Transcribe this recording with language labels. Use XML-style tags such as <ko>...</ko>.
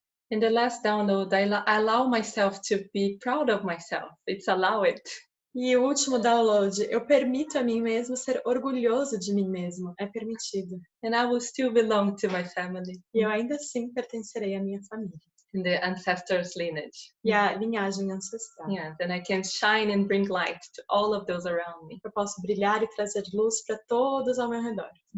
<en>In the last download, I allow myself to be proud of myself. It's allow it.</en> <pt>E o último download, eu permito a mim mesmo ser orgulhoso de mim mesmo. É permitido.</pt> <en>And I will still belong to my family.</en> <pt>E eu ainda assim pertencerei à minha família.</pt> <en>In the ancestors' lineage.</en> <pt>E à linhagem ancestral.</pt> <en>Yeah, then I can shine and bring light to all of those around me.</en> <pt>Eu posso brilhar e trazer luz para todos ao meu redor.</pt>